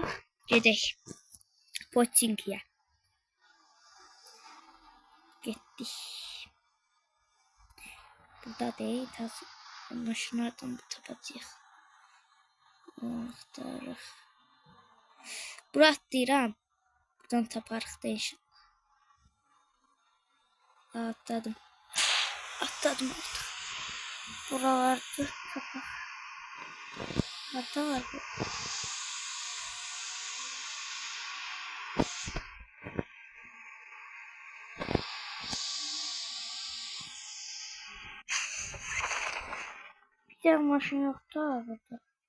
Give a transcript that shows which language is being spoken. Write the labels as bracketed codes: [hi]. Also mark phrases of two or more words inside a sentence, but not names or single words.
[az] Gedək Pochinkiyə. Getdik. [tr] Burada değil. [az] Maşınlardan bir tapacağıq. Axtarıq. Bura atlayıram. Buradan taparıq değişik. Atladım. Atladım artık. Buralarda tapak. [tr] Hatta var bu. Bir tane maşın yoktu burada.